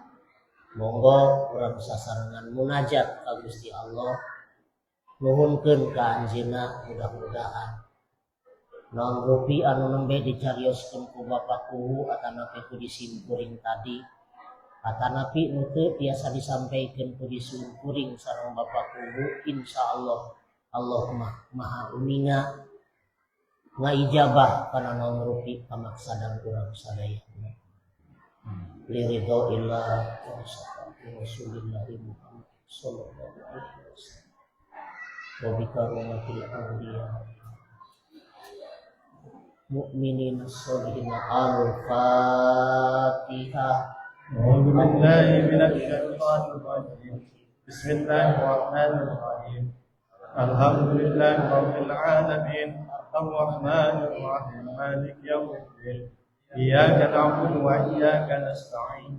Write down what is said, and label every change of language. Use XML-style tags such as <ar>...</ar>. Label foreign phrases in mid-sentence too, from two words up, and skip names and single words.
<su>Monggo urang sasarengan munajat ka Gusti Allah, nuhunkeun ka anjeunna mudah-mudahan naon rupi anu nembe dicarioskeun ku Bapak Kuwu atanapi ku disimkuring tadi, atanapi nu teu tiasa disampaikeun ku disimkuring sareng Bapak Kuwu, insyaallah Allah Maha Uninga ngaijabah kana naon rupi pamaksadan urang sadayana.</su> <ar>لرضا الله ورسول الله محمد صلى الله عليه وسلم وبكرامة الأولياء المؤمنين الصالحين الفاتحة. أعوذ بالله من الشيطان الرجيم. بسم الله الرحمن الرحيم. الحمد لله رب العالمين. الرحمن الرحيم. مالك يوم الدين. إياك نعبد وإياك نستعين.</ar>